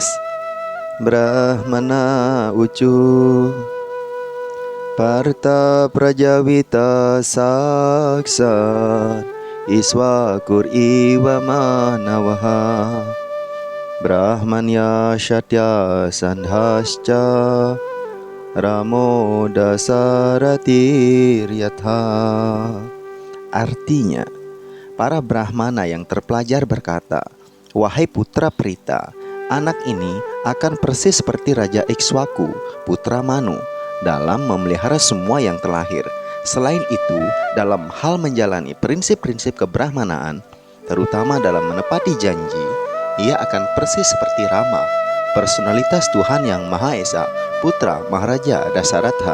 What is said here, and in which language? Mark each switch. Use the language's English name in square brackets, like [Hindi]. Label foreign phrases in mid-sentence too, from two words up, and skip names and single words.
[Sanskrit] Brahmana ucu Parta Prajavita Saksa Iswakur Iwa Manavaha Brahmanya Syatya Sandhascha Ramo Dasaratir Yatha. [Indonesian] Artinya, para Brahmana yang terpelajar berkata, "Wahai putra Prita, anak ini akan persis seperti Raja Ikswaku, putra Manu, dalam memelihara semua yang terlahir. Selain itu, dalam hal menjalani prinsip-prinsip kebrahmanaan, terutama dalam menepati janji, ia akan persis seperti Rama, personalitas Tuhan yang Maha Esa, putra Maharaja Dasaratha."